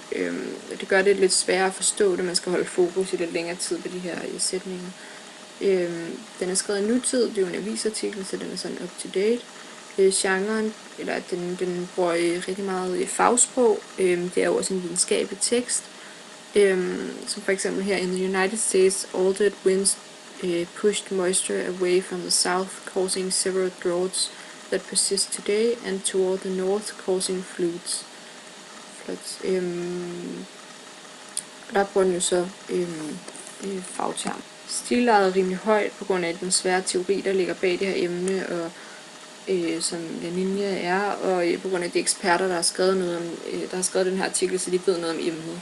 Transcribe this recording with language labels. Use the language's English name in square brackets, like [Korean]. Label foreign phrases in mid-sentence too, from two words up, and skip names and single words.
[Danish] Det gør det lidt sværere at forstå, da man skal holde fokus i lidt længere tid på de her sætninger. Den er skrevet i nutid, det er jo en avisartikel, så den er sådan [English] up to date. [Danish] Genren, eller den bruger rigtig meget fagsprog. Det er jo også en videnskabelig tekst. Som for eksempel her, [English] in the United States, altered winds pushed moisture away from the south, causing several droughts that persist today, and toward the north, causing floods. [Danish] Der bruger den jo så fagterm. Stilejet er rimelig højt på grund af den svære teori, der ligger bag det her emne, og som La Niña er, og på grund af de eksperter, der har skrevet noget om, der har skrevet den her artikel, så de ved noget om emnet.